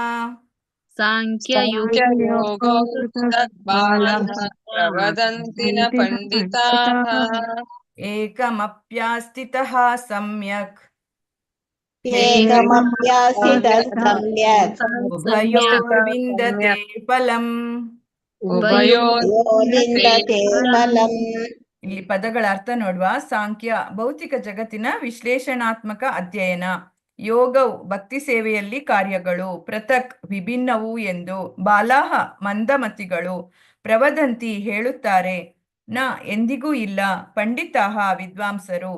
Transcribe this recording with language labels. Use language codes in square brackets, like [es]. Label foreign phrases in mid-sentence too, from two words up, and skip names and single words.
[sa] साङ्ख्ययोगो पृथक् बालाः प्रवदन्ति न पण्डिताः एकमप्यास्थितः सम्यक् एकमप्यास्थितः सम्यक् उभयोर्विन्दते फलम् उभयोर्विन्दते फलम्. [kn] ಇಲ್ಲಿ ಪದಗಳ ಅರ್ಥ ನೋಡುವ. ಸಾಂಖ್ಯ ಭೌತಿಕ ಜಗತ್ತಿನ ವಿಶ್ಲೇಷಣಾತ್ಮಕ ಅಧ್ಯಯನ. ಯೋಗವು ಭಕ್ತಿ ಸೇವೆಯಲ್ಲಿ ಕಾರ್ಯಗಳು. ಪೃಥಕ್ ವಿಭಿನ್ನವು ಎಂದು. ಬಾಲಾಹ ಮಂದಮತಿಗಳು. ಪ್ರವದಂತಿ ಹೇಳುತ್ತಾರೆ. ನ ಎಂದಿಗೂ ಇಲ್ಲ. ಪಂಡಿತಾಹ ವಿದ್ವಾಂಸರು.